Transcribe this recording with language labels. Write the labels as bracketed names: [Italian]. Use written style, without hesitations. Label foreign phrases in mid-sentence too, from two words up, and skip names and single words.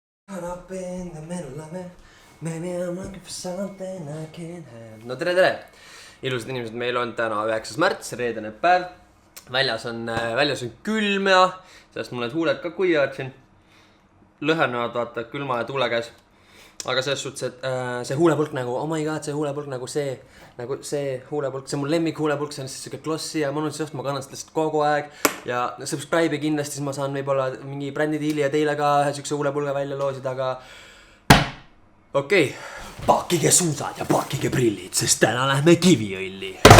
[English] Up in the middle of it. Maybe I'm looking for something I can't have. [Estonian] No tere! Ilusad inimesed, meil on täna 9. märts, reedene päev. Väljas on külm ja sellest mul need huuled ka kuivad siin. Lõhenevad vaata külma ja tuule käes. Aga selles suhtes, et see huulepulk nagu, [English] oh my god, [Estonian] see huulepulk nagu see huulepulk, see on mul lemmik huulepulk, see on lihtsalt siuke glossi ja mõnus just, ma kannan seda lihtsalt kogu aeg. Ja subscribe'i kindlasti, siis ma saan võib-olla mingi brändidiili ja teile ka ühe siukse huulepulga välja loosida, aga okei, pakige suusad ja pakige prillid, sest täna lähme Kiviõlli.